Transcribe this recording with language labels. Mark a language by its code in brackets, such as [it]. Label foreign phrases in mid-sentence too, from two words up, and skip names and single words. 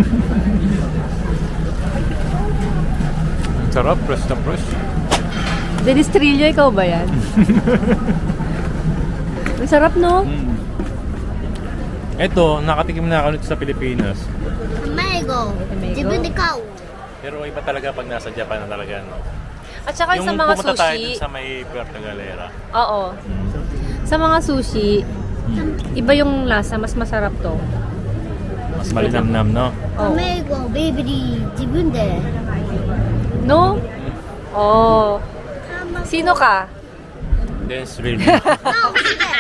[tl] Sarap, fresh na fresh. Dennis Trillo, ikaw ba yan? Ang sarap, no? Ito, nakatikim na ako nito sa Pilipinas. Mango. [ja] 自分で買う。 [tl] Pero iba talaga pag nasa Japan na talaga, no? At saka Yung sa mga pumunta tayo sushi. dun sa may Puerto Galera. Oo. Sa mga sushi, iba yung lasa, mas masarap to. Mas malinamnam, no? Oo. [ja] 卵、ベイビー、自分で。 [tl] No? Oo. Sino ka? Dance really. [ja] あ、欲しい。